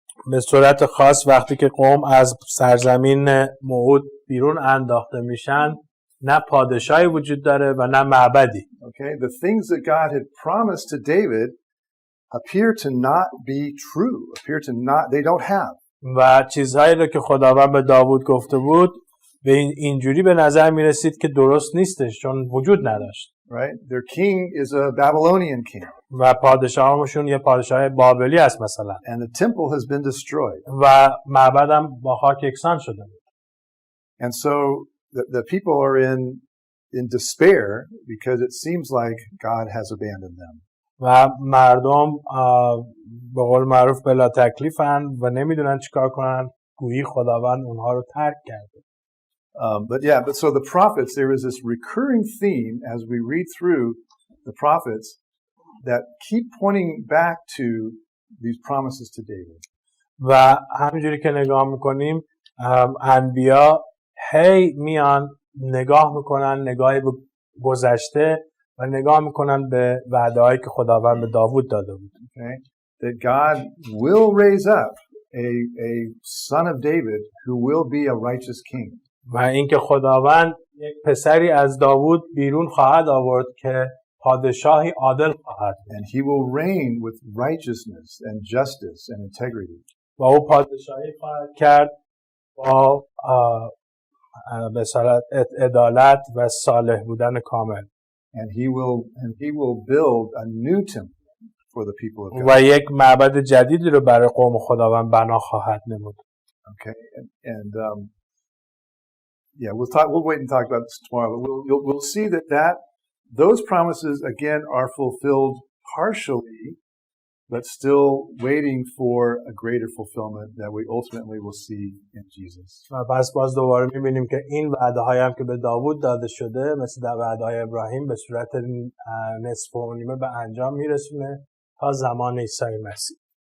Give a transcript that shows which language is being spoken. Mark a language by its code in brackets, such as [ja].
[fa] به صورت خاص وقتی که قوم از سرزمین موعود بیرون انداخته میشن نه پادشاهی وجود داره و نه معبدی. [en] Okay, the things that God had promised to David appear to not be true, they don't have. [fa] و چیزهایی رو که خداوند به داوود گفته بود به اینجوری به نظر میرسید که درست نیستش چون وجود نداشت. [en] Right? Their king is a Babylonian king. [fa] و پادشاهشون یه پادشاه بابلی است مثلا. [en] And the temple has been destroyed. [fa] و معبد هم با خاک یکسان شده. [en] And so the people are in despair because it seems like God has abandoned them. [fa] و مردم به قول معروف بلا تکلیفن و نمیدونن چیکار کنن گویی خداوند اونها رو ترک کرده. [en] But so the prophets, there is this recurring theme as we read through the prophets that keep pointing back to these promises to David. [fa] و همینجوری که نگاه میکنیم انبیا هی میان نگاه میکنن نگاهی به گذشته و نگاه میکنن به وعده‌هایی که خداوند به داوود داده بود. [en] Okay? That God will raise up a son of David who will be a righteous king. [fa] و اینکه خداوند یک پسری از داوود بیرون خواهد آورد که پادشاهی عادل خواهد بود. [en] And he will reign with righteousness and justice and integrity. [fa] و او پادشاهی خواهد کرد با بصالت عدالت و صالح بودن کامل. [en] And he will build a new temple for the people of God. [fa] و یک معبد جدیدی رو برای قوم خداوند بنا خواهد نمود. [en] Okay, and we'll wait and talk about this tomorrow. But we'll see that those promises again are fulfilled partially, but still waiting for a greater fulfillment that we ultimately will see in Jesus. [fa] و پس باز دوباره می‌بینیم که این وعده‌هایی هم که به داوود داده شده مثل در وعده‌های ابراهیم به صورت نصف و نیمه به انجام میرسونه تا زمان عیسی مسیح.